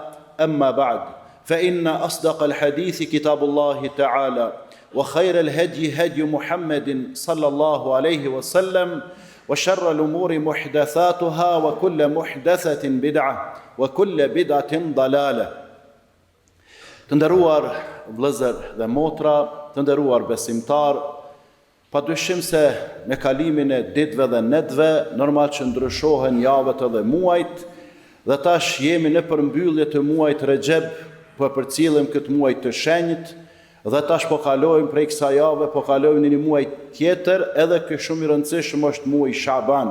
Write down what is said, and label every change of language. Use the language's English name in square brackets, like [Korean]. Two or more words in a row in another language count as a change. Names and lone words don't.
[Arabic] أما بعد فإن أصدق الحديث كتاب الله تعالى وخير الهدي هدي محمد صلى الله عليه وسلم وشر الأمور محدثاتها وكل محدثة بدعة وكل بدعة ضلالة. [Albanian] Të nderuar vëllezër dhe motra, të nderuar besimtar, padyshim se me kalimin e ditëve dhe netëve, normal që ndryshohen javët dhe muajt, dhe tash jemi në përmbyllje të muajit Rexheb, po përcjellim këtë muaj të shenjtë, dhe tash po kalojmë prej kësaj jave, po kalojmë në një muaj tjetër, edhe ky shumë i rëndësishëm është muaji Shaban.